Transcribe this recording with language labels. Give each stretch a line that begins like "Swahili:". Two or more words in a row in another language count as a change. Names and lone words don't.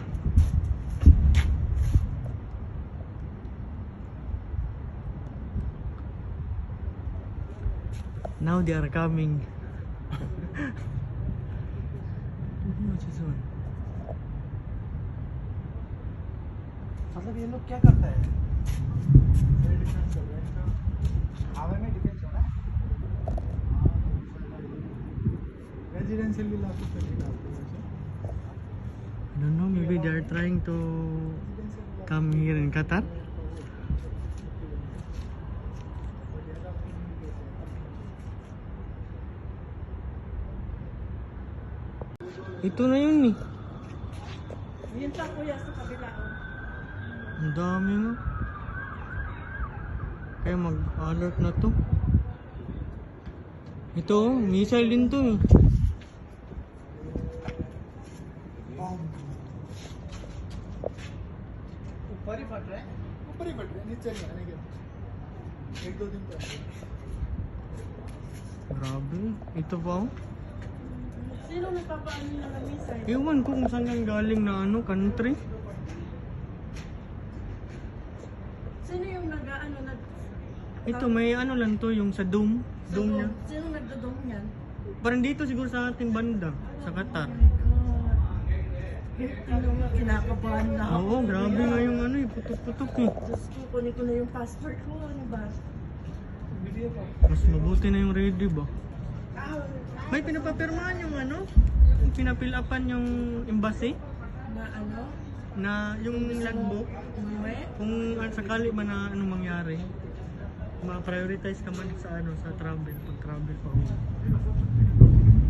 English: Now they are coming. What's this one?
Hindi: मतलब ये लोग क्या करता है डिफेंस कर रहे हैं इनका हवा में डिफेंस होना है रेजिडेंशियल इलाकों पे भी डालते हैं
English: I don't know, maybe they are trying to come here in Qatar.
Filipino: Ito na yun eh. Yun pa kuya sa kabila. Ang dami no. Kaya mag-alert na to. Ito, missile din to eh. ऊपर ही फट रहा है नीचे नहीं आने के एक दो दिन पहले Grabe. Ito pa oh. Sino nagpapaano nila ng missile? Ewan ko kung saan yung galing na ano, country. Sino yung nag-ano nag... Ito may ano lang to, yung sa dome. sa Dome niya. Sino nagdodong yan? Parang dito siguro sa ating banda, sa Qatar.
English: Oh my God.
Filipino: Tingnan mo, kinakabahan na ako. Oo, grabe nga yung ano eh, putok-putok eh. Diyos ko, kunin ko na yung passport ko. Ano ba?
Hindi: वीडियो को
Filipino: Mas mabuti na yung ready ba? May pinapapirmahan yung ano? Yung pinapilapan yung embassy? Na ano? Na yung logbook? Umuwi? Kung sakali man na ano mangyari, ma-prioritize ka man sa ano, sa travel, pag travel pa uwi.